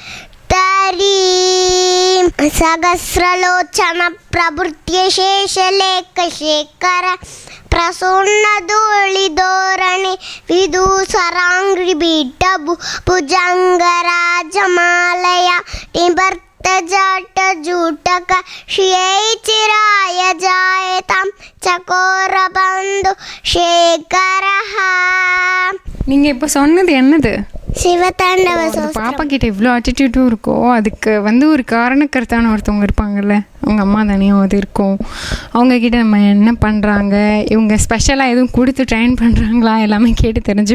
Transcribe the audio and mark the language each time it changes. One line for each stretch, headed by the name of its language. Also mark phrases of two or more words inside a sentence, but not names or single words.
Sanskrit: सहस्रलोचन प्रभृत्य शेषलेखशेखर प्रसून्नधूलिधोरणि विदूसराङ्घ्रिबीटभु भुजङ्गराजमालय निभर्तजटजूटक श्रियैचिराय जायतां चकोरबन्धु शेखरः.
Tamil: நீங்கள் இப்போ சொன்னது என்னது? சிவதாண்டவ. பாப்பா கிட்ட இவ்வளோ ஆட்டிடியூட்டும் இருக்கோ, அதுக்கு ஒரு காரணக்கர்த்தான ஒருத்தவங்க இருப்பாங்கல்ல, அவங்க அம்மா தானே அது இருக்கும். அவங்கக்கிட்ட நம்ம என்ன பண்ணுறாங்க, இவங்க ஸ்பெஷலாக எதுவும் கொடுத்து ட்ரெயின் பண்ணுறாங்களா, எல்லாமே கேட்டு தெரிஞ்சு.